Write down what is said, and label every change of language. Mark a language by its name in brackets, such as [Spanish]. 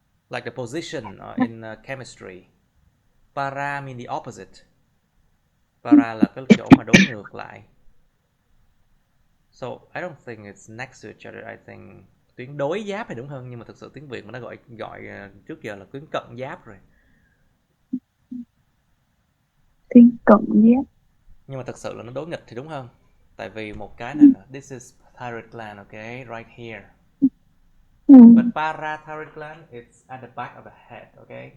[English] Like the position in chemistry. Para mean the opposite. [Vietnamese] Para là cái chỗ mà đối ngược lại. [English] So I don't think it's next to each other. [Vietnamese] I think tuyến đối giáp thì đúng hơn, nhưng mà thực sự tiếng Việt mà nó gọi trước giờ là tuyến cận giáp rồi. Tuyến cận giáp. Nhưng mà thực sự là nó đối nghịch thì đúng hơn. Tại vì một cái này là this is thyroid gland, okay, right here. [English] But parathyroid gland is at the back of the head, okay?